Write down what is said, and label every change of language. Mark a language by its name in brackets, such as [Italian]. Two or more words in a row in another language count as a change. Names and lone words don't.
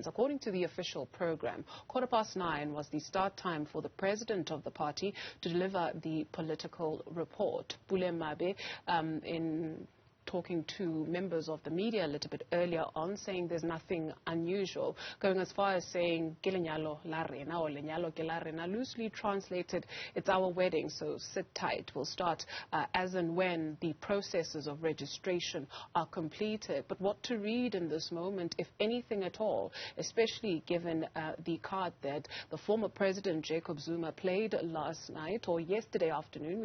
[English] According to the official program, 9:15 was the start time for the president of the party to deliver the political report. Pule Mabe, in talking to members of the media a little bit earlier on, saying there's nothing unusual, going as far as saying [Southern Sotho] Gilenyalo la rena [English] or [Southern Sotho] Lenyalo ke la rena, [English] loosely translated, it's our wedding, so sit tight. We'll start as and when the processes of registration are completed. But what to read in this moment, if anything at all, especially given the card that the former President Jacob Zuma played last night or yesterday afternoon.